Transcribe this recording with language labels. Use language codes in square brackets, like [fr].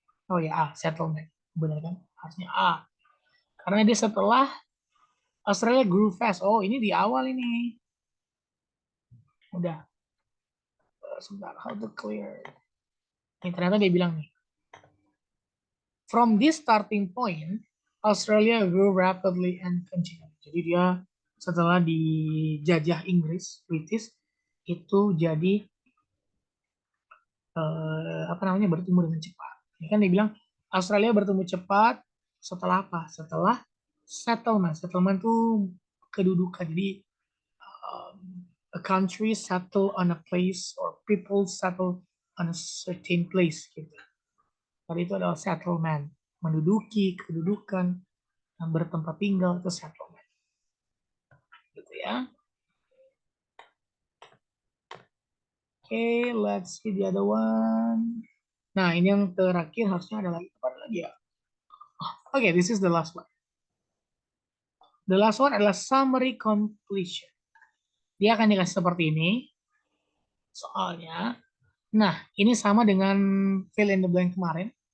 [id] Oh ya A, settlement. Benar kan? Harusnya A. Karena dia setelah Australia [en] grew fast. [id] Oh, ini di awal ini. Udah. Sebentar, [en] how to clear. [id] Ini ternyata dia bilang nih. [en] From this starting point, Australia grew rapidly and continually. [id] Jadi dia setelah dijajah Inggris, British, itu jadi apa namanya bertumbuh dengan cepat. Ini kan dia bilang Australia bertumbuh cepat setelah apa? Setelah settlement. Settlement itu kedudukan. [en] Jadi a country settle on a place or people settle on a certain place gitu. [id] Tadi itu adalah settlement, menduduki kedudukan. bertempat tinggal itu settlement. Gitu ya. [en] Oke, let's see the other one. [id] Nah, ini yang terakhir harusnya ada lagi. Apa lagi ya? [en] Oke, this is the last one. The last one [id] adalah summary completion. Dia akan dikasih seperti ini soalnya. Nah, ini sama dengan fill in the blank kemarin.